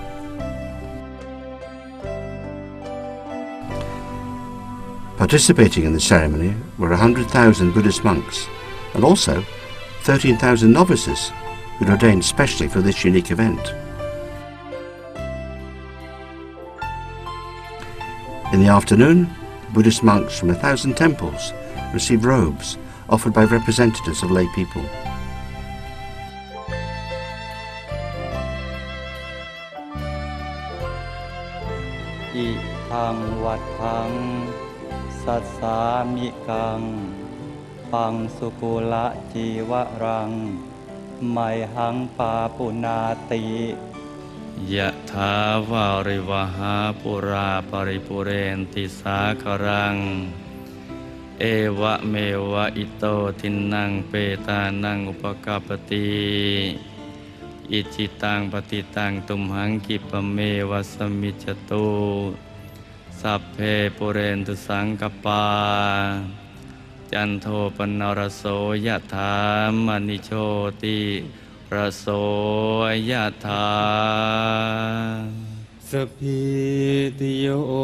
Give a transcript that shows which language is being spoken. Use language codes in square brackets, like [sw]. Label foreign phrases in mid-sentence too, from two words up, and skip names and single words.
[en] Participating in the ceremony were 100,000 Buddhist monks and also 13,000 novices who'd ordained specially for this unique event. In the afternoon, Buddhist monks from 1,000 temples received robes offered by representatives of lay people. [pi] Itang watang satsami kang pang sukula jiwa rang mai hang pa punati ยะถาวาริวหาปุราปริปุเรนติสาคารังเอวะ เมวะอิโตทินังเปตานังอุปกาปติอิจิตังปฏิตังตุมหังกิปะเมวะสมิจจตุสัพเพปุเรนตุสังกปาจันโทปนรโสยะถามณิโชติระโสยะถาสัพพิติโย